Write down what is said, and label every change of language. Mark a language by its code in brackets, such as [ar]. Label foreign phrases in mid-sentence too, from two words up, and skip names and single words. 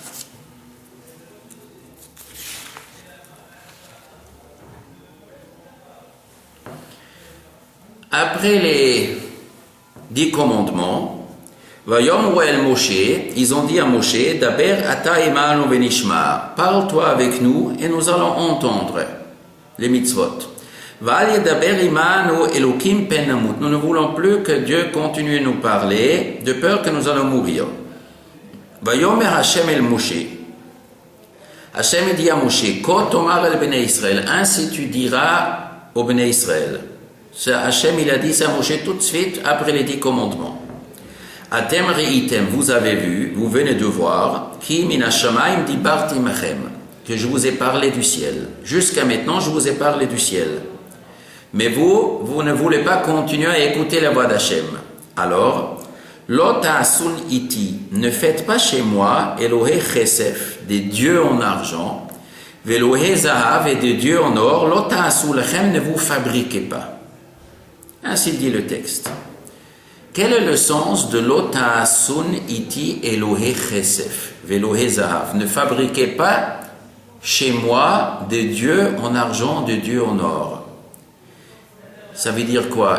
[fr] Après les 10 commandements, [he] ויאמרו אל משה, [fr] ils ont dit à Moshe, [he] דבר אתה עמנו ונשמע, [fr] parle-toi avec nous et nous allons entendre les mitzvot. [he] ואל ידבר עמנו אלהים פן נמות, [fr] nous ne voulons plus que Dieu continue à nous parler, de peur que nous allons mourir. [he] ויאמר השם אל משה, [fr] Hashem dit à Moshe, [he] כה תאמר אל בני ישראל, [fr] ainsi tu diras au [he] בני ישראל. [fr] Hashem il a dit ça à Moshe tout de suite après les 10 commandements. [he] אתם ראיתם, [fr] vous avez vu, vous venez de voir, [he] כי מן השמים דברתי עמכם, [fr] que je vous ai parlé du ciel. Jusqu'à maintenant, je vous ai parlé du ciel. Mais vous ne voulez pas continuer à écouter la voix d'Hachem. Alors, [he] לא תעשון אתי, [fr] ne faites pas chez moi [he] אלהי כסף, [fr] des dieux en argent, [he] ואלהי זהב [fr] et des dieux en or, [he] לא תעשו לכם, [fr] ne vous fabriquez pas. Ainsi dit le texte. Quel est le sens de [he] לא תעשון אתי אלהי כסף, ואלהי זהב? [fr] Ne fabriquez pas chez moi des dieux en argent, des dieux en or. Ça veut dire quoi?